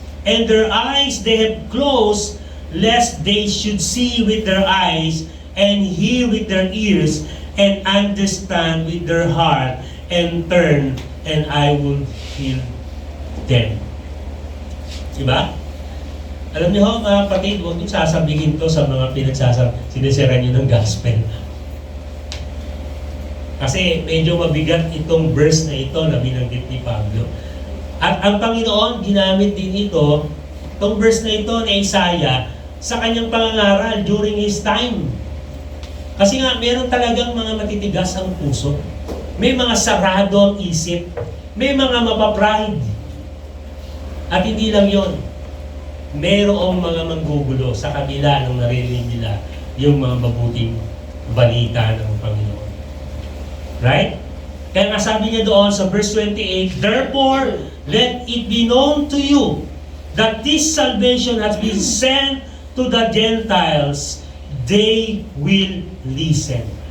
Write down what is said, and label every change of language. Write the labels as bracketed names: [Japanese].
[English] And their eyes they have closed, lest they should see with their eyes, and hear with their ears, and understand with their heart, and turn, and I will heal them. [Filipino] Diba? Alam niyo ho, mga kapatid, huwag niyo sasabihin to sa mga sinisira niyo ng gospel. Kasi medyo mabigat itong verse na ito na binanggit ni Pablo. At ang Panginoon, ginamit din ito, itong verse na ito ni Isaiah, sa kanyang pangangaral [English] during his time. [Filipino] Kasi nga, meron talagang mga matitigas ang puso. May mga sarado ang isip. May mga mapapride. At hindi lang yon, mayroong mga manggugulo sa kabila ng narinig nila yung mga mabuting balita ng Panginoon. [English] Right? [Filipino] Kaya nga sabi niya doon sa verse 28, [English] therefore, let it be known to you that this salvation has been sent to the Gentiles, they will listen.